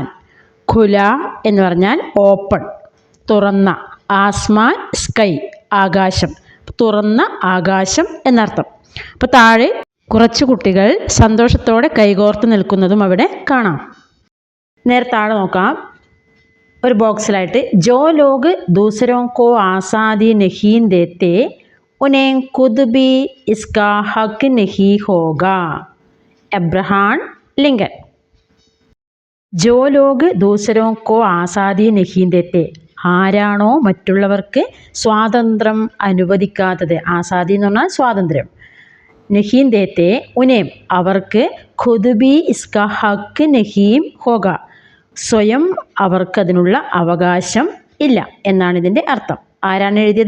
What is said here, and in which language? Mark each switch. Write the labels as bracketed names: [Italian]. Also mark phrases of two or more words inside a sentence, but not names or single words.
[Malayalam] ഖുല എന്ന് പറഞ്ഞാൽ ഓപ്പൺ, തുറന്ന, ആസ്മാൻ സ്കൈ ആകാശം, തുറന്ന ആകാശം എന്നർത്ഥം. അപ്പോൾ താഴെ കുറച്ച് കുട്ടികൾ സന്തോഷത്തോടെ കൈകോർത്ത് നിൽക്കുന്നതും അവിടെ കാണാം. നേരെ താഴെ നോക്കാം. ഒരു ബോക്സിലായിട്ട് [Hindi] जो लोग दूसरों को आज़ादी नहीं देते उन्हें खुद भी इसका हक नहीं होगा. എബ്രഹാം ലിങ്കൻ. जो लोग दूसरों को आज़ादी नहीं देते, [Malayalam] ആരാണോ മറ്റുള്ളവർക്ക് സ്വാതന്ത്ര്യം അനുവദിക്കാത്തത്, ആസാദി എന്ന് പറഞ്ഞാൽ സ്വാതന്ത്ര്യം, [Hindi] नहीं देते उन्हें [Malayalam] അവർക്ക്, [Hindi] खुद भी इसका हक नहीं होगा [Malayalam] സ്വയം അവർക്കതിനുള്ള അവകാശം ഇല്ല എന്നാണ് ഇതിൻ്റെ അർത്ഥം. ആരാണ് എഴുതിയത്?